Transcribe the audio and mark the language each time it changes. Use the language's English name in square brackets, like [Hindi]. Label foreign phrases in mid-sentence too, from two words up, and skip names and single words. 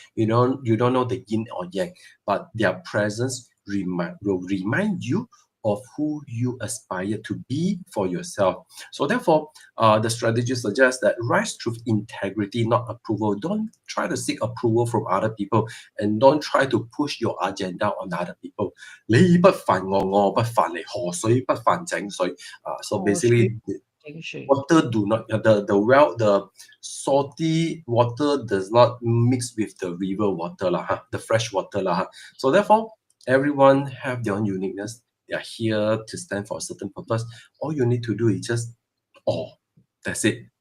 [English] You don't know the yin or yang, but their presence will remind you of who you aspire to be for yourself. So therefore, the strategy suggests that rise through integrity, not approval. Don't try to seek approval from other people, and don't try to push your agenda on other people. [Chinese] 你不煩我，我不煩你，河水不犯井水。 [English] So basically, water do not the salty water does not mix with the river water the fresh water So therefore, everyone have their own uniqueness. They are here to stand for a certain purpose. All you need to do is just that's it.